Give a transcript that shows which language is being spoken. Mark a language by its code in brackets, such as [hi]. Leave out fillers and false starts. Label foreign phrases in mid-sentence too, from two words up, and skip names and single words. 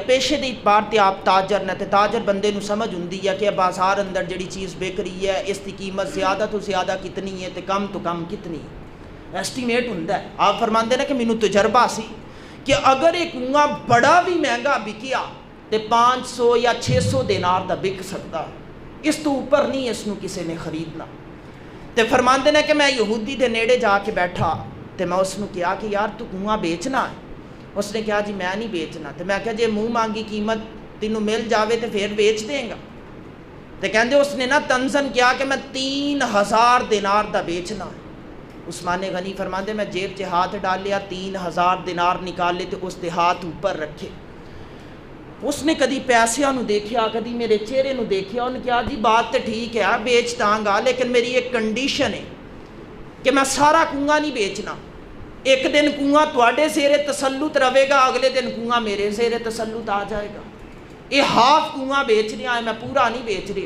[pa] پیشے دی اعتبار تے آپ تاجر نے تے تاجر بندے نو سمجھ ہوندی ہے کہ بازار اندر جڑی چیز بک رہی ہے اس دی قیمت زیادہ تو زیادہ کتنی ہے تے کم تو کم کتنی ہے، ایسٹیمیٹ ہوندا ہے۔ آپ فرماندے نے کہ مینوں تجربہ سی کہ اگر ایک کنواں بڑا بھی مہنگا بکیا تے 500 یا 600 دینار دا بک سکتا، اس تو اوپر نہیں اس نو کسی نے خریدنا۔ تے فرماندے نے کہ میں یہودی دے نیڑے جا کے بیٹھا تے میں اس نو کہا کہ یار تو کنواں بیچنا ہے؟ اس نے کہا جی میں نہیں بیچنا۔ تے میں کہا جی منہ مانگی قیمت تینوں مل جاوے تے پھر بیچ دیں گا؟ تے کہندے اس نے نا تنزن کیا کہ میں 3000 دینار دا بیچنا ہے۔ عثمان غنی فرماندے میں جیب چ ہاتھ ڈال لیا، 3000 دینار نکالے تے اس دے ہاتھ اوپر رکھے۔ اس نے کدی پیسیاں نو دیکھیا، کدی میرے چہرے نو دیکھیا، انہوں نے کہا جی بات تے ٹھیک ہے بیچ داں گا لیکن میری ایک کنڈیشن ہے کہ میں سارا کنواں نہیں بیچنا۔ [ur] ایک دن کنواں تواڈے زیر تسلط رہے گا، اگلے دن کنواں میرے زیر تسلط آ جائے گا۔ یہ ہاف کنواں بیچ رہا ہے، میں پورا نہیں بیچ رہا۔